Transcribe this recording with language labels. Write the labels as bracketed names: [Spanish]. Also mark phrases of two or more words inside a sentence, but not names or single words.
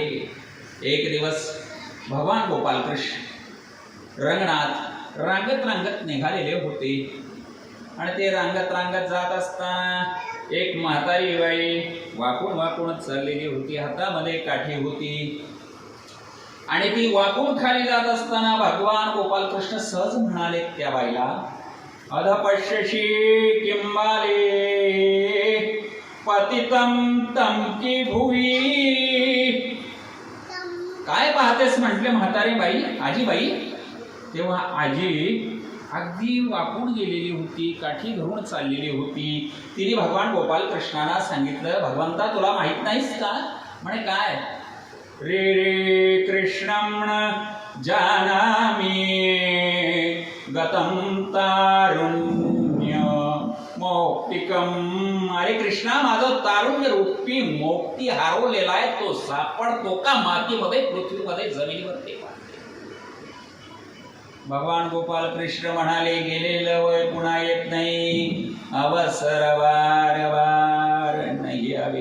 [Marathi] एक दिवस भगवान गोपालकृष्ण रंगणात रांगत रांगत निघालेले होते. आणि ते रांगत रांगत जात असताना एक म्हातारी बाई वाकून वाकूनच चाललेली होती. हातामध्ये काठी होती. आणि ती वाकून खाली जात असताना भगवान गोपालकृष्ण सहज म्हणाले त्या बाईला, [Sanskrit] अधपश्यशी किंबाले पतितं तं की भुवी. [Marathi] काय पाहतेस म्हटले म्हातारी बाई, आजीबाई. तेव्हा आजी अगदी वाकून गेलेली होती, काठी धरून चाललेली होती. तिने भगवान गोपालकृष्णाला सांगितलं, भगवंता तुला माहित नाहीस का? म्हणे काय? [Sanskrit] रे रे कृष्णं जानामि गतं तारुण्य मौक्तिकम. [Marathi] अरे कृष्णा, माझं तारुण्य रूपी मोक्ती हरवलेला आहे. तो सापडतो का मातीमध्ये, पृथ्वीमध्ये, जमिनीवर? भगवान गोपाल कृष्ण म्हणाले, गेलेलं वय पुन्हा येत नाही, अवसर वार वार नाही यावे.